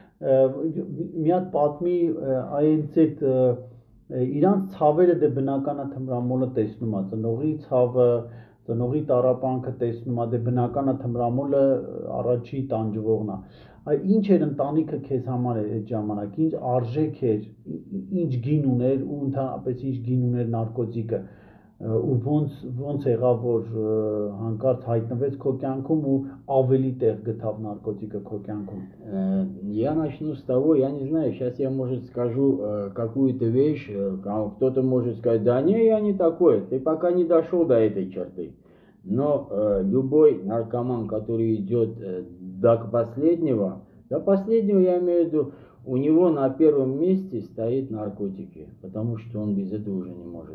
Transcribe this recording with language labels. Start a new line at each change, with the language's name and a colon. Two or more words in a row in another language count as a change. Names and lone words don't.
Armenian: մի հատ պատմի այնց այդ իրանց ցավերը դե բնականա թմրամոլը տեսնում է, ծնողի ցավը, ծնողի տառապանքը տեսնում է, դե բնականա թմրամոլը առաջի տանջվողն է, ինչ էր ընտանիքը քեզ համար այդ ժամանակ, ինչ արժեք էր, ինչ գին ուներ ու ընդհանրապես ինչ գին ուներ նարկոտիկը ու ոնց եղավ որ հանկարծ հայտնվեց քո կյանքում ու ավելի տեղ գտավ նարկոտիկը քո կյանքում.
Russian: Я начну с того, я не знаю, сейчас я, может, скажу какую-то вещь, кто-то может сказать, да не, я не такой, ты пока не дошел до этой черты. Но любой наркоман, который идет до последнего я имею в виду, у него на первом месте стоит наркотики, потому что он без этого уже не может.